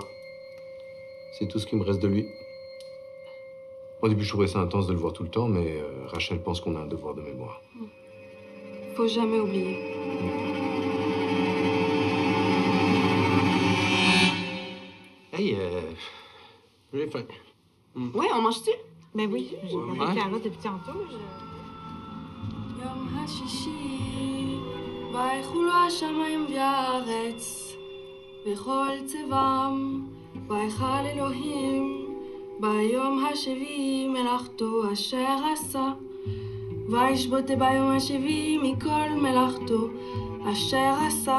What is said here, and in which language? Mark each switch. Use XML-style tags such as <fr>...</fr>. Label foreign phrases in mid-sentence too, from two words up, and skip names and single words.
<fr>C'est tout ce qui me reste de lui. Au début, je trouvais ça intense de le voir tout le temps, mais Rachel pense qu'on a un devoir de mémoire. Faut jamais oublier. Hey, j'ai faim. Ouais, on mange-tu? Ben oui, j'ai Ouais. parlé Clara depuis tantôt.</fr> <he>יום השישי, ויחולו השמיים והארץ, וכל צבם, ויכל אלוהים, ביום השביעי מלאכתו אשר עשה, וישבות ביום השביעי מכל מלאכתו אשר עשה.</he>